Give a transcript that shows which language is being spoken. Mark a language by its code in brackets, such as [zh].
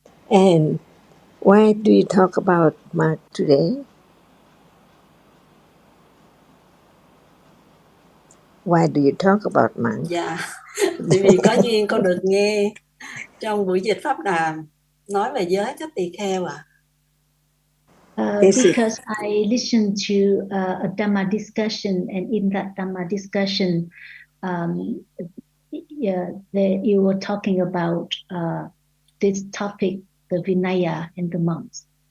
[en] And why do you talk about monk today? Why do you talk about monk? [vi] Dạ, tại vì có duyên con được nghe trong buổi dịch pháp đàm nói về giới các tỳ kheo ạ. [en] Because I listened to a Dhamma discussion, and in that Dhamma discussion, you were talking about this topic, the Vinaya and the monks.